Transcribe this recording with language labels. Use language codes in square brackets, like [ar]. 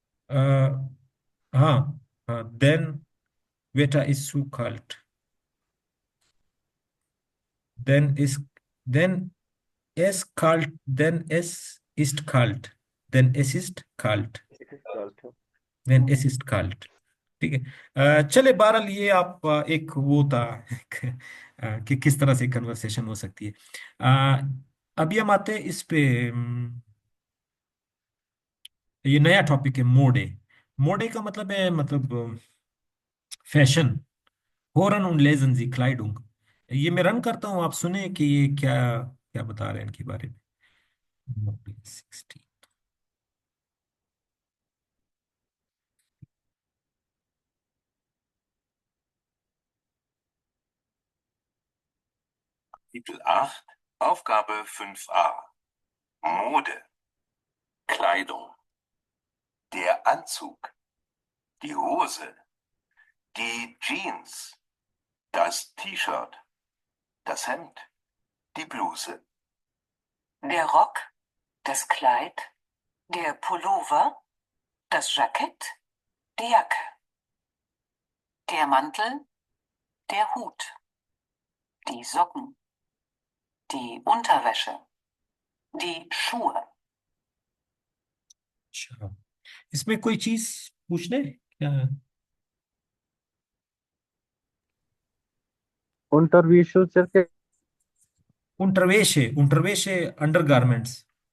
[hi] अ, हाँ हाँ, [de] then Wetter ist zu kalt, then ist then es kalt, then es ist kalt, then es ist kalt, Es ist kalt. then es ist kalt। [hi] ठीक है। चले, बहरहाल ये आप एक वो था कि किस तरह से कन्वर्सेशन हो सकती है। अभी हम आते हैं इस पे। ये नया टॉपिक है, मोडे। मोडे का मतलब है, मतलब फैशन। [de] होरन und lesen Sie Kleidung। [hi] ये मैं रन करता हूँ, आप सुने कि ये क्या क्या बता रहे हैं इनके बारे में। [de] Mode 16। Kapitel 8, Aufgabe 5a. Mode, Kleidung. Der Anzug, die Hose, die Jeans, das T-Shirt, das Hemd, die Bluse. Der Rock, das Kleid, der Pullover, das Jackett, die Jacke. Der Mantel, der Hut, die Socken, die Unterwäsche, die Schuhe. [hi] अच्छा, इसमें कोई चीज पूछने क्या है? [de] Unterwäsche सर [en] unterwäsche undergarments.